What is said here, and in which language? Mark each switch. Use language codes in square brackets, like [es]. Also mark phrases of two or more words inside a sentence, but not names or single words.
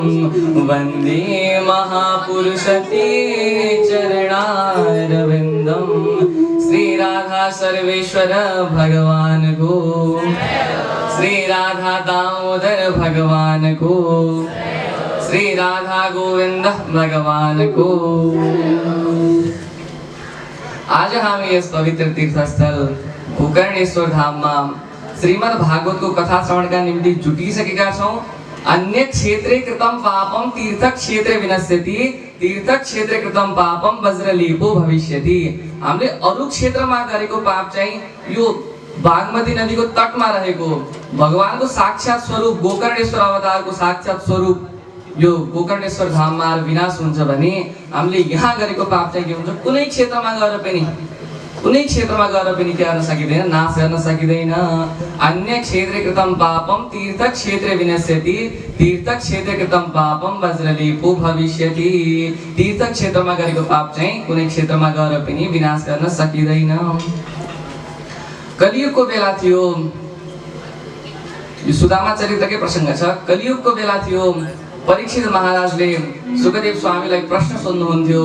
[sa] वंदे महापुरुषते चरणारविंदम। [ne] श्री राधा सर्वेश्वर भगवान को, श्री राधा दामोदर भगवान को, श्री राधा गोविंद भगवान को। आज हामी यस पवित्र तीर्थस्थल गोकर्णेश्वर धाममा श्रीमद् भागवतको कथा श्रवणका निम्ति जुटिसकेका छौं। [sa] अन्य क्षेत्रे कृतं पापम तीर्थ क्षेत्रे विनश्यति, तीर्थ क्षेत्रे कृतं पापम वज्रलेपो भविष्यति। [ne] हामीले अरु क्षेत्रमा गरेको पाप चाहिँ यो बागमती नदीको तटमा रहेको भगवानको साक्षात स्वरूप गोकर्णेश्वर अवतारको साक्षात स्वरूप यो गोकर्णेश्वर धाममा विनाश हुन्छ भने हामीले यहाँ गरेको पाप चाहिँ के हुन्छ, कुनै क्षेत्रमा गएर पनि के गर्न सकिदैन, नाश गर्न सकिदैन। [sa] अन्य क्षेत्रे कृतं पापम तीर्थ क्षेत्रे विनश्यति, तीर्थ क्षेत्रे कृतं पापम वज्रलेपो भविष्यति। [ne] तीर्थ क्षेत्रमा गरेको पाप चाहिँ कुनै क्षेत्रमा गएर पनि विनाश गर्न सकिदैन। कलियुगको बेला थियो, यो सुदामा चरित्रकै प्रसङ्ग छ। कलियुगको बेला थियो, परीक्षित महाराजले सुखदेव स्वामीलाई प्रश्न सोध्नुहुन्थ्यो।